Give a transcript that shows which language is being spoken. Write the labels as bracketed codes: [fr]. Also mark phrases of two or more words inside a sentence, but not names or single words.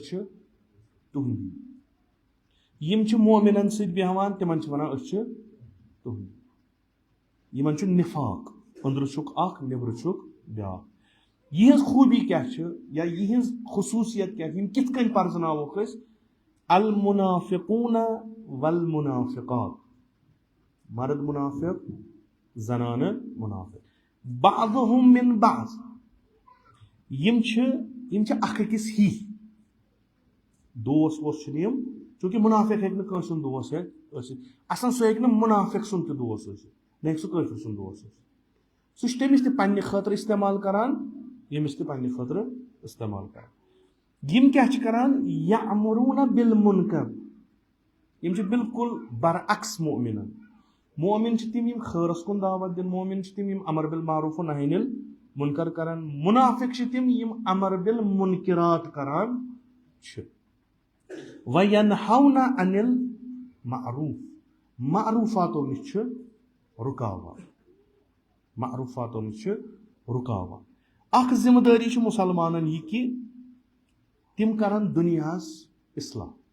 [ks] چھِ تُہنٛدی یم چھِ مومنن سۭتۍ بیٚہوان تِمن چھِ ونان أسۍ چھِ تُہنٛدی یمن چھُ نفاق أنٛدرٕ چھُکھ اکھ نیٚبرٕ چھُکھ بیاکھ یہنٛز خوٗبی کیاہ چھِ یا یہنٛز خصوٗصیت کیاہ چھِ یم کِتھ کٔنۍ پرزناووکھ أسۍ [ar] المنافقون والمنافقات [ks] مرد منافق زنانہٕ منافق [ar] بعضهم من بعض [ks] یم چھِ اکھ أکِس ہی دوس ووس چھِنہٕ یم چوٗنٛکہِ منافق ہیٚکہِ نہٕ کٲنٛسہِ ہُنٛد دوس ٲسِتھ اصل سُہ ہیٚکہِ نہٕ منافق سُنٛد تہِ دوس ٲسِتھ نہ ہیٚکہِ سُہ کٲفر سُنٛد دوس ٲسِتھ سُہ چھُ تٔمِس تہِ پننہِ خٲطرٕ استعمال کران ییٚمِس تہِ پننہِ خٲطرٕ استعمال کران یم کیاہ چھِ کران [ar] یأمرون بالمنکر [ks] یم چھِ بالکل برعکس مؤمنن مومن چھ تم یم خیرس کن دعوت دن مومن چھ تم یم [ar] امر بالمعروف و نہی عن المنکر [ks] کران منافق چھ تم یم [ar] امر بالمنکرات [ks] کران چھ [ar] وینہون عن المعروف [ks] معروفاتو نش چھ رکاوان معروفاتو نش چھ رکاوان اخ ذمہ داری چھ مسلمانن یہ کہ تم کران دنیاس اصلاح